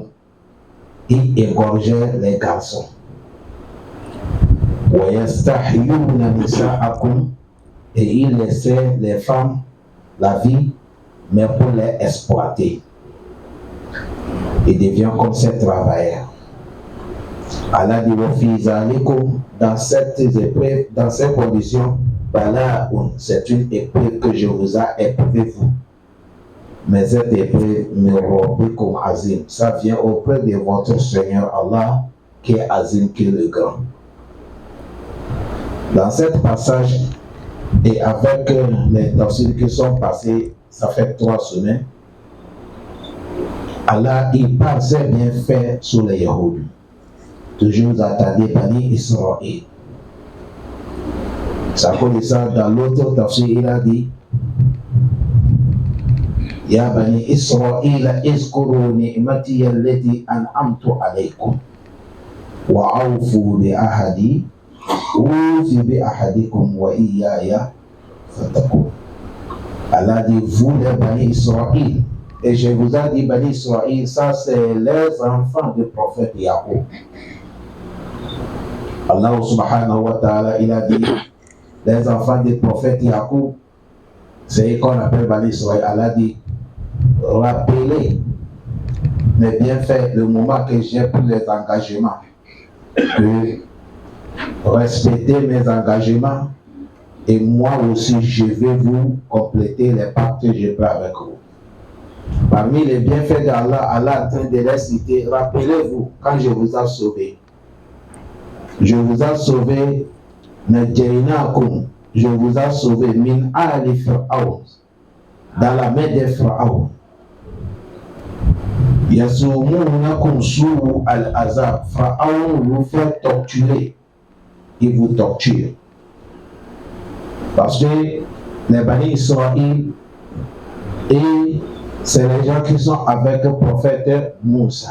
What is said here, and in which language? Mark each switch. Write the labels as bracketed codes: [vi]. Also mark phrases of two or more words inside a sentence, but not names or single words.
[fr] Il égorgeait les garçons. [ar] ويستحيون نساءكم. [fr] Et il laissait les femmes la vie, mais pour les exploiter. Il devient comme ces travailleurs. Allah dit [ar] وفي ذلكم. [fr] Dans cette épreuve, dans ces conditions, Bala'un, c'est une épreuve que je vous ai éprouvé vous. Mais cette épreuve, [ar] ربكم عظيم, [fr] ça vient auprès de votre Seigneur Allah, qui est Azim, qui est le grand. Dans ce passage, et avec les tafsirs qui sont passés, ça fait 3 semaines, Allah, il parle ses bienfaits sur les Yahoudis. Toujours attendez Bani Israël. Ça connaît ça dans l'autre tafsir, il a dit [ar] يا بني إسرائيل اذكروا نعمتي التي أنعمت عليكم وأوفوا بعهدي أوف بعهدكم وإياي فاتقون. [fr] Allah dit vous les Bani Israël, et je vous ai dit Bani Israël, ça c'est les enfants du prophète Yaqub. [ar] الله سبحانه وتعالى, [fr] il a dit les enfants du prophète Yaqub, c'est ce qu'on appelle Bani Israël. Allah dit rappelez mes bienfaits, le moment que j'ai pris les engagements, de respecter mes engagements Et moi aussi, je vais vous compléter les pactes que j'ai pris avec vous. Parmi les bienfaits d'Allah, Allah est en train de les citer. Rappelez-vous, quand je vous ai sauvé, je vous ai sauvé, je vous ai sauvé, [ar] من آل فرعون, [fr] dans la main des Pharaons. [ar] يسومونكم سوء العذاب. [fr] Pharaon vous fait torturer. Il vous torture. Parce que les Bani Israël, et c'est les gens qui sont avec le prophète Moussa.